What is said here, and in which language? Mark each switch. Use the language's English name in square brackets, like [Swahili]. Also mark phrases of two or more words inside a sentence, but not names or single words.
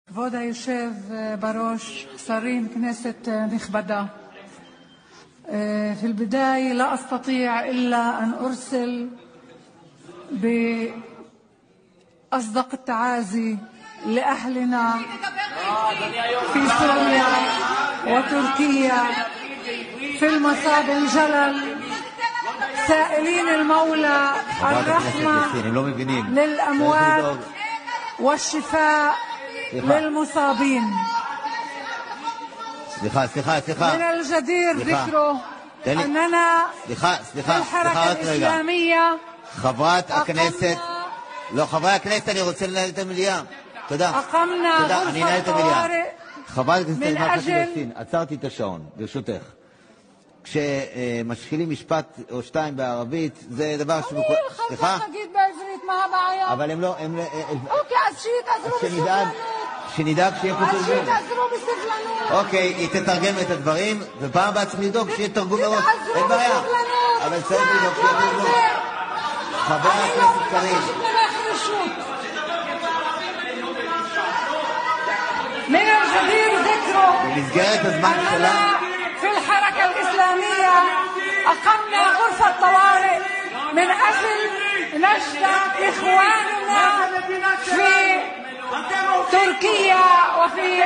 [Hebrew] כבוד היושב בראש, שרים, כנסת נכבדה, [Arabic] في البداية لا أستطيع إلا أن أرسل بأصدق التعازي لأهلنا في سوريا وتركيا في المصاب الجلل، سائلين المولى الرحمة للأموات والشفاء للمصابين. من الجدير ذكره أننا في الحركة الإسلامية [Hebrew] חברת הכנסת, אני רוצה לנהל את המליאה. תודה. אני אנהל את המליאה. חברת הכנסת אימאן ח'טיב יאסין, עצרתי את השעון, ברשותך. כשמשחילים משפט או שתיים בערבית, זה דבר אני יכולת להגיד בעברית, מה הבעיה? אבל הם לא... אוקיי, אז שיתעזרו בסבלנות. שנדאג שיהיה פה תרגום. אז שיתעזרו בסבלנות. אוקיי, היא תתרגם את הדברים, ופעם הבאה צריך לדאוג שיהיה תרגום מראש. תתעזרו בסבלנות. אבל צריך לדאוג שיהיה תרגום. חבר הכנסת קריב. [Arabic] من الجدير ذكره أننا في الحركة الإسلامية أقمنا غرفة طوارئ من أجل نجد إخواننا في تركيا وفي